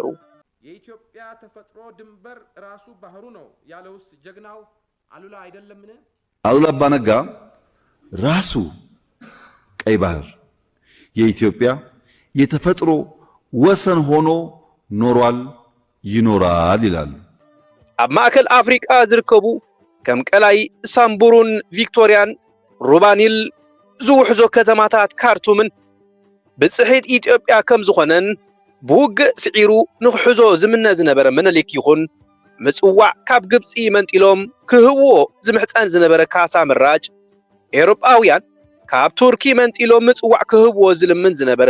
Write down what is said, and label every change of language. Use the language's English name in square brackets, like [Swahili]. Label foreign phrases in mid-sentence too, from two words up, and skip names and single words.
[Amharic] የኢትዮጵያ ተፈጥሮ ድንበር ራሱ ባህሩ ነው ያለውስ ጀግናው አሉላ አይደለምን? አሉላ አባ ነጋ ራሱ ቀይ ባህር የኢትዮጵያ የተፈጥሮ ወሰን ሆኖ ኖሯል ይኖራል ይላሉ። [Tigrinya] ኣብ ማእከል አፍሪካ ዝርከቡ ከም ቀላይ ሳምቡሩን ቪክቶሪያን ሩባኒል ዝውሕዞ ከተማታት ካርቱምን ብጽሒት ኢትዮጵያ ከም ዝኾነን ብውግእ ስዒሩ ንኽሕዞ ዝምነ ዝነበረ ምኒልክ ይኹን ምጽዋዕ ካብ ግብፂ መንጢሎም ክህብዎ ዝምሕፀን ዝነበረ ካሳ ምራጭ ኤውሮጳውያን ካብ ቱርኪ መንጢሎም ምጽዋዕ ክህብዎ ዝልምን ዝነበረ